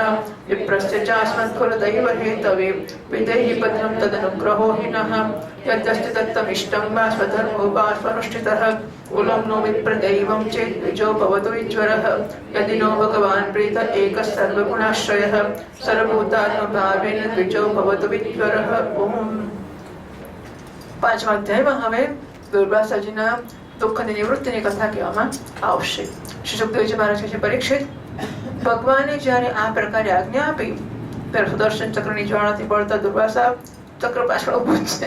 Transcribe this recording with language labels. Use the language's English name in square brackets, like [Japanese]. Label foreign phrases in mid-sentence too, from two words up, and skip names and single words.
[Sanskrit] विप्रस्य चास्मत्कुलदैव हेतवे विदेहि भद्रं तदनुग्रहो हि नः. यद्यस्ति दत्तमिष्टं वा स्वधर्मो वा स्वनुष्ठितः कुलं नो विप्रदैवं चेत् द्विजो भवतु विज्वरः. यदि नो भगवान् प्रीत एकः सर्वगुणाश्रयः सर्वभूतात्मभावेन द्विजो भवतु विज्वरः. ओम्. [Gujarati] પાંચમા અધ્યાયમાં હવે દુર્વાસાજીના દુઃખની નિવૃત્તિની કથા કહેવામાં આવશે. શ્રી સુખદેવજી મહારાજ કહે છે, પરીક્ષિત, ભગવાને જ્યારે આ પ્રકારે આજ્ઞા આપી ત્યારે સુદર્શન ચક્રની જ્વાળાથી બળતા દુર્વાસા ચક્ર પાછળ ઊભું છે.